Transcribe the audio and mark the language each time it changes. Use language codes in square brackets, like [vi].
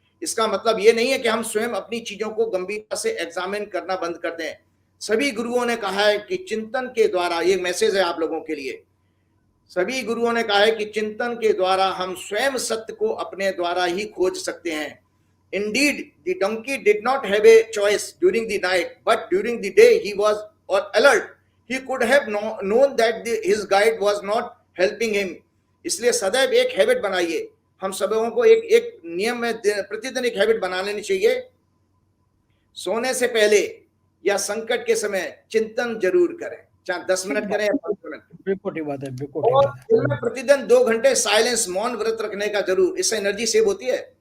[hi] इसका मतलब ये नहीं है कि हम स्वयं अपनी चीजों को गंभीरता से एग्जामिन करना बंद कर दें। सभी गुरुओं ने कहा है कि चिंतन के द्वारा, ये मैसेज है आप लोगों के लिए, सभी गुरुओं ने कहा है कि चिंतन के द्वारा हम स्वयं सत्य को अपने द्वारा ही खोज सकते हैं। [en] Indeed, the donkey did not have a choice during the night, but during the day he was alert. He could have known that his guide was not helping him. [hi] इसलिए सदैव एक हैबिट बनाइए, हम सबों को एक नियम में प्रतिदिन एक हैबिट बना लेनी चाहिए। सोने से पहले या संकट के समय चिंतन जरूर करें, चाहे 10 मिनट करें या 15 मिनट। बिल्कुल बात है, बिल्कुल। और प्रतिदिन 2 घंटे साइलेंस, मौन व्रत रखने का जरूर, इससे एनर्जी सेव होती है।